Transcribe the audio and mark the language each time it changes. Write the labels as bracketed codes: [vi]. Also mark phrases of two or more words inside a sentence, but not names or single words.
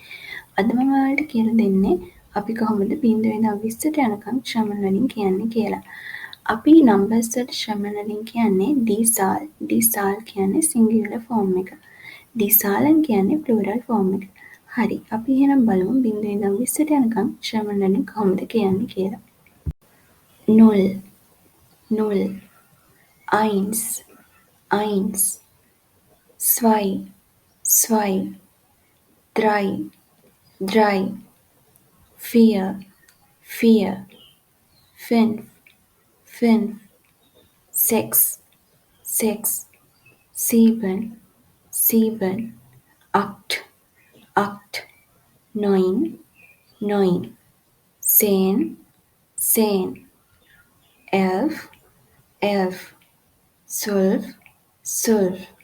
[si] අද මම ඔයාලට කියලා දෙන්නේ අපි කොහොමද 0 ඉඳන් 20ට යනකම් ජර්මන් වලින් කියන්නේ කියලා. අපි නම්බර්ස් වලට ජර්මන් වලින් කියන්නේ [de] die Zahl. Die Zahl [si] කියන්නේ [en] singular form [si] එක. [de] die Zahlen [si] කියන්නේ [en] plural form [si] එක. හරි. අපි එහෙනම් බලමු 0 ඉඳන් 20ට යනකම් ජර්මන් වලින් කොහොමද කියන්නේ කියලා. [de] 0 0 eins, eins, zwei, zwei, drei, drei, vier, vier, fünf, fünf, sechs, sechs, sieben, sieben, acht, acht, neun, neun, zehn, zehn, elf, elf, 12, 12.